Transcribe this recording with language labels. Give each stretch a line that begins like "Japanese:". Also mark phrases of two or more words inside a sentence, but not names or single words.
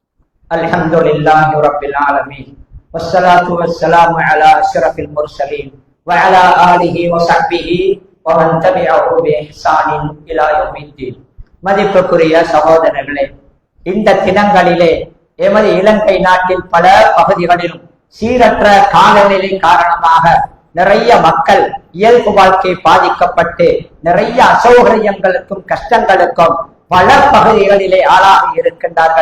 Arabic: الحمد لله رب العالمين. والصلاة والسلام على أشرف المرسلين وعلى آله وصحبه ومن تبعه بإحسان إلى يوم الدين.
Tamil: மதிப்புக்குரிய சகோதரர்களே, இந்த தினங்களிலே எமது இலங்கை நாட்டில் பல பகுதிகளிலும் சீரற்ற காலநிலை காரணமாக நிறைய மக்கள் இயல்பு வாழ்க்கை பாதிக்கப்பட்டு நிறைய அசௌகரியங்களுக்கும் கஷ்டங்களுக்கும் பல பகுதிகளிலே ஆளாகி இருக்கின்றார்கள்.